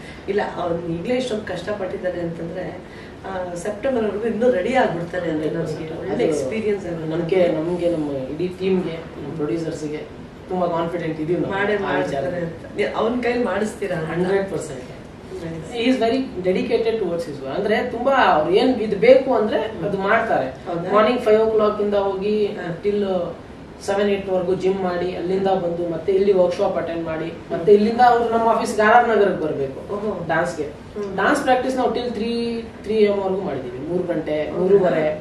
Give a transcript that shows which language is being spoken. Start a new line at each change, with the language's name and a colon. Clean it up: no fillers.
Kannada: ಇಲ್ಲ, ಅವ್ನು ಈಗಲೇ ಇಷ್ಟೊಂದು ಕಷ್ಟಪಟ್ಟಿದ್ದಾನೆ ಅಂತಂದ್ರೆ ಸೆಪ್ಟೆಂಬರ್ ವರೆಗೂ ಇನ್ನೂ ರೆಡಿ ಆಗ್ಬಿಡ್ತಾನೆ ಅಂದ್ರೆ ಒಳ್ಳೆ ಎಕ್ಸ್ಪೀರಿಯನ್ಸ್. ನಮಗೆ ನಮ್ಮ ಇಡೀ ಟೀಮ್ಗೆ, ನಮ್ಮ ಪ್ರೊಡ್ಯೂಸರ್ಸ್ಗೆ ತುಂಬಾ ಕಾನ್ಫಿಡೆಂಟ್ ಇದೀವಿ, ಮಾಡೇ ಮಾಡ್ತಾರೆ ಅಂತ. ಅವನ ಕೈಲಿ ಮಾಡಿಸ್ತೀರಾ? 100%.
English: He is very dedicated towards his work.
Kannada: ಅಂದ್ರೆ ತುಂಬಾ ಅವ್ರು ಏನ್ ಇದು ಬೇಕು ಅಂದ್ರೆ ಅದು ಮಾಡ್ತಾರೆ. ಮಾರ್ನಿಂಗ್ 5 o'clock ಇಂದ ಹೋಗಿ ಟಿಲ್ 7-8 ವರೆಗೂ ಜಿಮ್ ಮಾಡಿ, ಅಲ್ಲಿಂದ ಬಂದು ಮತ್ತೆ ಇಲ್ಲಿ ವರ್ಕ್ಶಾಪ್ ಅಟೆಂಡ್ ಮಾಡಿ, ಮತ್ತೆ ಇಲ್ಲಿಂದ ಅವ್ರು ನಮ್ಮ ಆಫೀಸ್ಗೆ ಆರ್ ನಗರಕ್ಕೆ ಬರಬೇಕು ಡಾನ್ಸ್ಗೆ. ಡಾನ್ಸ್ ಪ್ರಾಕ್ಟೀಸ್ ನಾವು ಟಿಲ್ 3 AM ವರೆಗೂ ಮಾಡಿದೀವಿ, 3 ಗಂಟೆ 3:30.